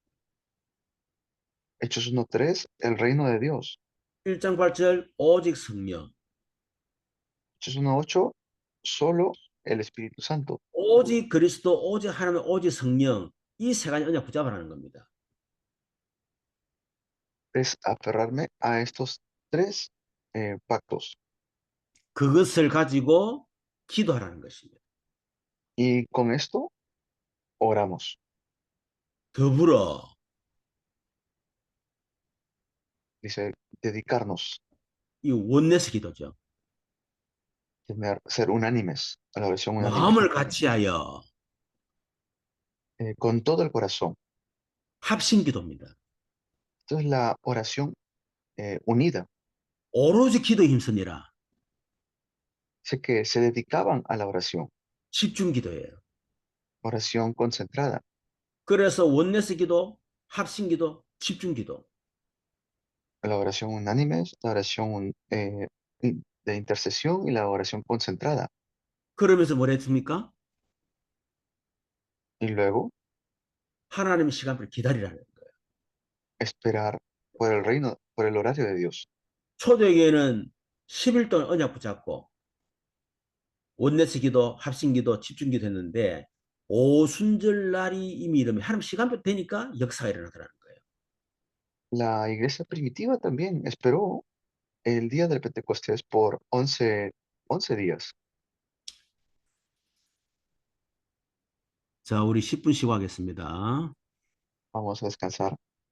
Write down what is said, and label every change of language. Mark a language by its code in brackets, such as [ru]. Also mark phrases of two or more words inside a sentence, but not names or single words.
[es] Hechos 1:3, el reino de Dios. [ko] 1장 8절 오직 성령 [es] Hechos 1:8, solo el Espíritu Santo. [ko] 오직 그리스도 오직 하나님 오직 성령 이 세 가지 언약 붙잡아라는 겁니다. [es] Es aferrarme a estos tres pactos. [ko] 그것을 가지고 기도하라는 것입니다. [es] Y con esto oramos. [ko] 더불어 [es] Dice, dedicarnos, [ko] 이 원내스 기도죠. [es] ser unánimes, a la oración unánime, [ko] 마음을 같이하여 [es] con todo el corazón. [ko] 합심 기도입니다. [es] Esto es la oración unida. [ko] 오로지 기도에 힘쓰니라. [es] Dice que se dedicaban a la oración, [ko] 집중 기도예요. [es] oración concentrada. [ko] 그래서 원내스 기도, 합심 기도, 집중 기도. [es] La oración unánime, la oración de intercesión y la oración concentrada. [ko] 그러면서 뭘 했습니까? [es] Y luego [ko] 하나님의 시간을 기다리라는 거예요. [es] esperar por el reino, por el horario de Dios. [ko] 초대교회는 10일 동안 언약 붙잡고 원내스 기도, 합심 기도, 집중 기도 했는데 오순절 날이 이미 이러면 하나님 시간표 되니까 역사가 일어나더라는 거예요. [es] La iglesia primitiva también esperó el día del Pentecostés por 11 días. [ko] 자, 우리 10분 쉬고 하겠습니다. [es] Vamos a descansar.